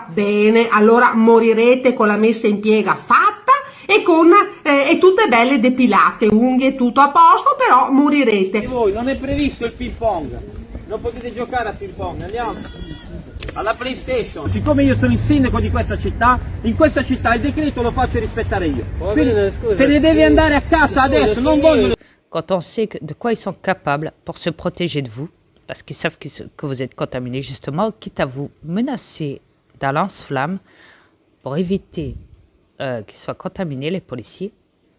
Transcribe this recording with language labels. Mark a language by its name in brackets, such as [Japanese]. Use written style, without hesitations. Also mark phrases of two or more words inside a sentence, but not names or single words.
[Italian] Bene, allora morirete con la messa in piega fatta e tutte belle depilate, unghie tutto a posto, però morirete. E voi non è previsto il ping pong, non potete giocare a ping pong, andiamo alla PlayStation. Siccome io sono il sindaco di questa città, in questa città il decreto lo faccio rispettare io. Quindi, se ne deve andare a casa adesso, non voglio. [French] quand on sait de quoi ils sont capables pour se protéger de vous, parce qu'ils savent que vous êtes contaminé justement, quitte à vous menacer d'un lance-flamme pour éviter qu'ils soient contaminés, les policiers,